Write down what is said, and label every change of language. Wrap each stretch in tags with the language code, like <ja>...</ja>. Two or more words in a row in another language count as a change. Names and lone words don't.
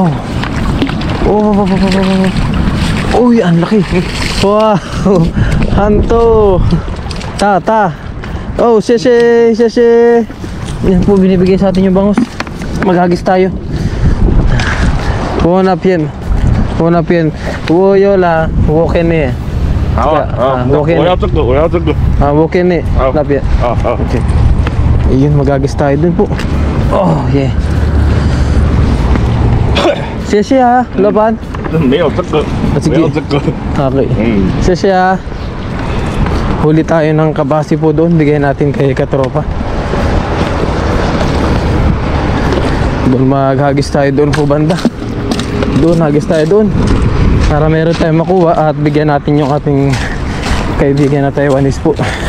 <tl>Oh. Uy, ang laki. Wow. Hanto. Ta. Oh, sese. Yan po binibigay sa atin yung bangus. Maghagis tayo. Punap yan.</tl> <zh>我那边我有啦，我给你。好啊，我要这个，我要这个。啊，我给你那边。好。 Okay.</zh> <tl>Ayun, magagis tayo dun po.</tl> <en>Oh, yeah.</en> <zh>谢谢啊，老板。没有这个，没有这个。 Okay. 谢谢啊.</zh> <tl>Huli tayo ng kabasi po doon, bigay natin kay katropa. Doon maghagis tayo doon po banda. Doon, hagis tayo doon para meron tayong makuha at bigyan natin yung ating kaibigan na Taiwanese po.</tl>